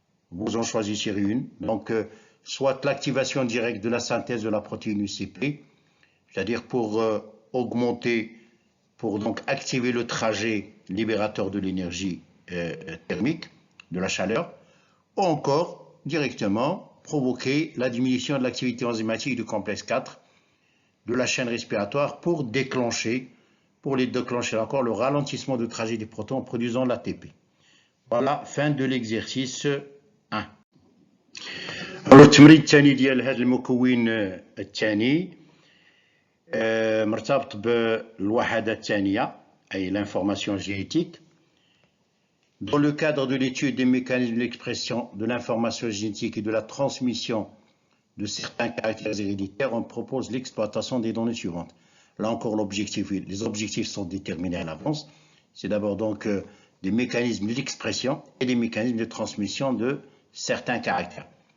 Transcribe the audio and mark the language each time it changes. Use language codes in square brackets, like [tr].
[fr] Vous en choisissez une. Donc, soit l'activation directe de la synthèse de la protéine UCP, c'est-à-dire pour donc activer le trajet libérateur de l'énergie thermique, de la chaleur, ou encore directement provoquer la diminution de l'activité enzymatique du complexe 4 de la chaîne respiratoire pour déclencher encore le ralentissement du trajet des protons en produisant l'ATP. Voilà, fin de l'exercice 1. Alors, [ar] التمرين الثاني ديال هذا المكون الثاني مرتبط بالوحدة الثانية أي l'information génétique. [fr] Dans le cadre de l'étude des mécanismes de l'expression de l'information génétique et de la transmission de certains caractères héréditaires, on propose l'exploitation des données suivantes. Là encore, les objectifs sont déterminés à l'avance. C'est d'abord donc des mécanismes d'expression et des mécanismes de transmission de certains caractères.